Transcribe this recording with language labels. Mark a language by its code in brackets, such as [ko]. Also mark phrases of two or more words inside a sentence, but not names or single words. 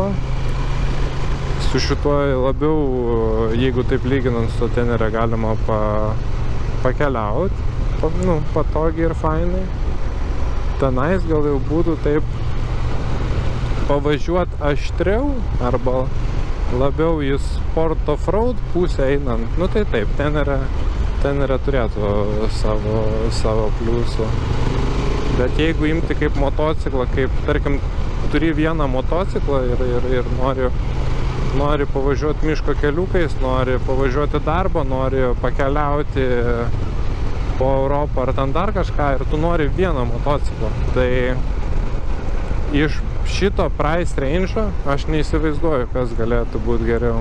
[lt] Su šituo labiau, jeigu taip lyginant su tenerė, galima pakeliauti, nu, patogiai ir fainai. Tenais gal jau būtų taip pavažiuoti aštriau arba labiau į [en] sport off-road [lt] pusę einant, nu tai taip, ten yra turėtų savo pliusų. Bet jeigu imti kaip motociklą, kaip, tarkim, turi vieną motociklą ir nori pavažiuoti miško keliukais, nori pavažiuoti darbą, nori pakeliauti po Europą ar ten dar kažką ir tu nori vieną motociklą, tai iš šito [en] price range'o [lt] aš neįsivaizduoju, kas galėtų būti geriau.